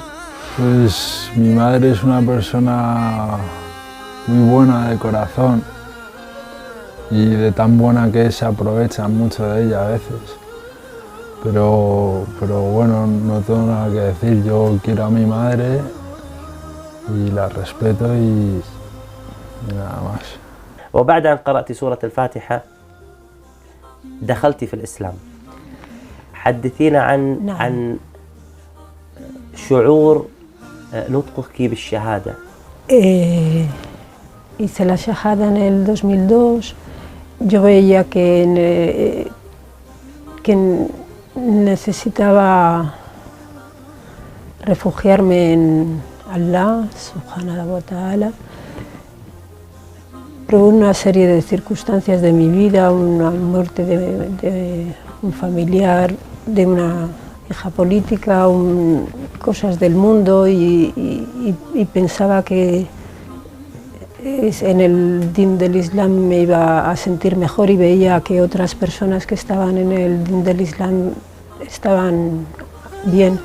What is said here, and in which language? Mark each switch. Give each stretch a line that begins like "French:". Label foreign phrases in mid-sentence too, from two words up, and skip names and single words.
Spanish: Pues mi madre es una persona muy buena de corazón y de tan buena que se aprovechan mucho de ella a veces. Pero bueno, no tengo nada que decir, yo quiero a mi madre y la respeto y nada más.
Arabic: وبعد أن قرأت سورة الفاتحة دخلت في الإسلام. حدثينا عن شعور نطقك بالشهادة.
Spanish: Hice la shahada en el 2002. Yo veía que necesitaba refugiarme en Allah,
Arabic: سبحانه وتعالى.
Spanish: Por una serie de circunstancias de mi vida, una muerte de un familiar, de una hija política, cosas del mundo y pensaba que en el din del Islam me iba a sentir mejor y veía que otras personas que estaban en el din del Islam estaban bien.